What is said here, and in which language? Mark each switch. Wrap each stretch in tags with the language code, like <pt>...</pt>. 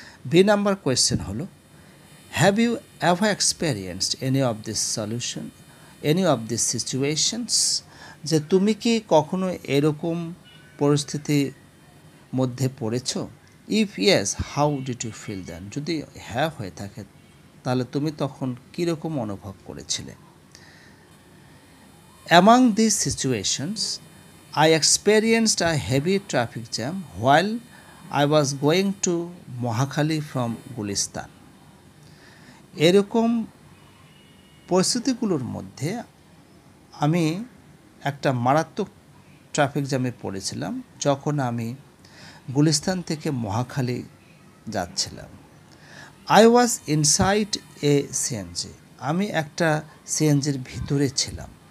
<bn>B number question হলো,</bn> <en>Have you ever experienced any of this solution, any of this situations?</en> <bn>যে তুমি কি কখনো এরকম পরিস্থিতির মধ্যে পড়েছ?</bn> <en>If yes, how did you feel then?</en> <bn>যদি হ্যাঁ হয়ে থাকে, তাহলে তুমি তখন কীরকম অনুভব করেছিলে?</bn> <en>Among these situations, I experienced a heavy traffic jam while I was going to Mohakhali from Gulistan.</en> <bn>এরকম পরিস্থিতিগুলোর মধ্যে আমি একটা মারাত্মক ট্রাফিক জ্যামে পড়েছিলাম যখন আমি গুলিস্তান থেকে মহাখালী যাচ্ছিলাম।</bn> <en>I was inside a CNG,</en> <bn>আমি একটা সিএনজির ভিতরে ছিলাম।</bn>